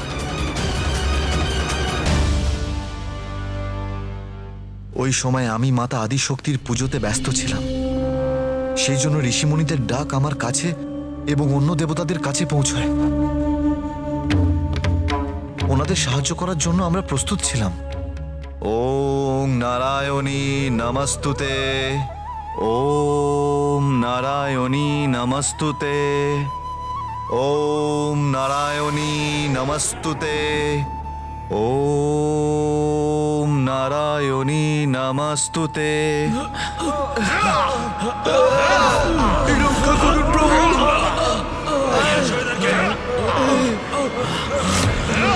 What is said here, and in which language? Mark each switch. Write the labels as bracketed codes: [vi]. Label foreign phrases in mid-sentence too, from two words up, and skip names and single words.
[bn] ওই সময় আমি মাতা আদিশক্তির পুজোতে ব্যস্ত ছিলাম। সেই জন্য ঋষিমুনিদের ডাক আমার কাছে এবং অন্য দেবতাদের কাছে পৌঁছয়। ওনাদের সাহায্য করার জন্য আমরা প্রস্তুত ছিলাম। [sa] ওম নারায়ণী নমস্তুতে, ওম নারায়ণী নমস্তুতে, ওম নারায়ণী নমস্তুতে, ওম নারায়ণী নমস্তুতে। [bn] রক্ষা করুন প্রভু।